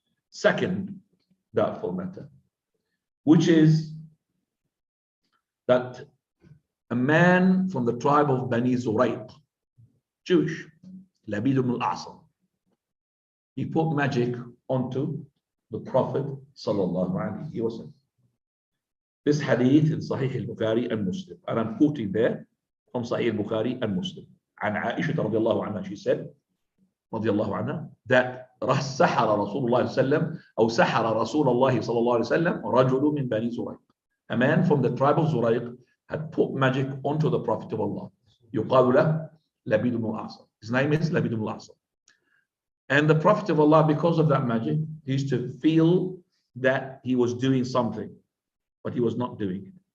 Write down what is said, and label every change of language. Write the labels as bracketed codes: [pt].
[en] Second doubtful matter, which is that a man from the tribe of Bani Zurayq, Jewish, Labid ibn al-A'sam, he put magic onto the Prophet sallallahu alaihi wasallam. This hadith in Sahih al-Bukhari and Muslim, and I'm quoting there from Sahih al-Bukhari and Muslim. And Aisha radiallahu anha, she said, radiallahu anha, that [ar] سحر رسول الله صلى الله عليه وسلم أو سحر رسول الله صلى الله عليه وسلم رجل من بني زريق. [en] A man from the tribe of Zurayq had put magic onto the Prophet of Allah. [ar] يقال له لبيد بن الأعصم. [en] His name is Labid ibn al-A'sam. And the Prophet of Allah, because of that magic, he used to feel that he was doing something, but he was not doing it.